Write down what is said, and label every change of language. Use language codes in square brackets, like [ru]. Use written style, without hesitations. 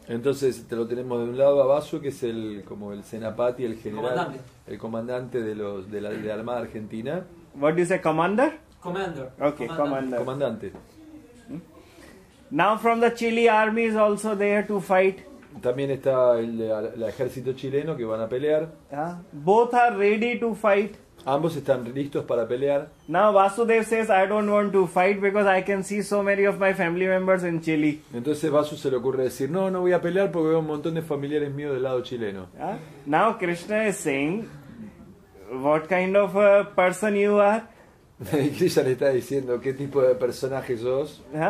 [es] Entonces te lo tenemos de un lado a Vasu, que es como el senapati, el general, el comandante de la armada argentina. [en] What do you say, commander? Commander. Okay, commander. [es] Comandante. [en] Now from the Chile army is also there to fight. [es] También está el ejército chileno que van a pelear. [en] Both are ready to fight. [es] Ambos están listos para pelear. [en] Now Vasudev says, I don't want to fight because I can see so many of my family members in Chile. [es] Entonces Vasu se le ocurre decir, no voy a pelear porque veo un montón de familiares míos del lado chileno. [en] Now Krishna is saying, what kind of a person you are? [es] Y Krishna le está diciendo, ¿qué tipo de personaje sos?